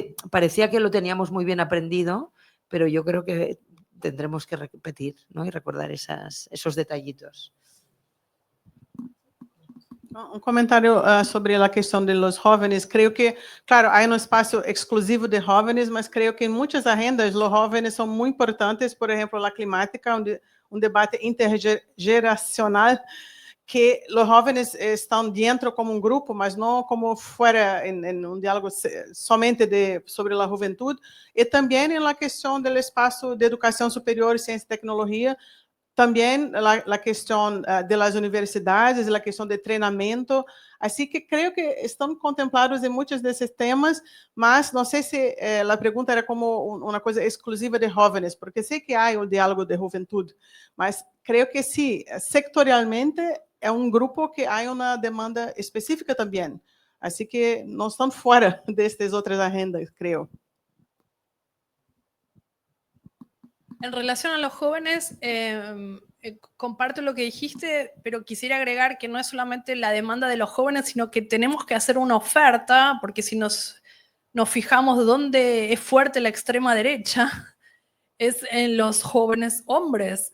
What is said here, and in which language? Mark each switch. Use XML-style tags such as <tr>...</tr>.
<es>Parecía que lo teníamos muy bien aprendido, pero yo creo que tendremos que repetir, ¿no? y recordar esos detallitos.</es> <pt>Um comentário sobre a questão dos jovens. Creio que, claro, há um espaço exclusivo de jovens, mas creio que em muitas agendas os jovens são muito importantes. Por exemplo, a climática, um debate intergeracional, que os jovens estão dentro como grupo, mas não como fora em diálogo somente sobre a juventude. E também na questão do espaço de educação superior, ciência e tecnologia, também a questão das universidades, a questão de treinamento. Assim que creio que estão contemplados em muitos desses temas, mas não sei se a pergunta era como uma coisa exclusiva de jovens, porque sei que há o diálogo de juventude, mas creio que sim, sectorialmente é um grupo que há uma demanda específica também. Assim que não estão fora destas outras agendas, creo.</pt> <es>En relación a los jóvenes, comparto lo que dijiste, pero quisiera agregar que no es solamente la demanda de los jóvenes, sino que tenemos que hacer una oferta, porque si nos fijamos dónde es fuerte la extrema derecha, es en los jóvenes hombres.</es>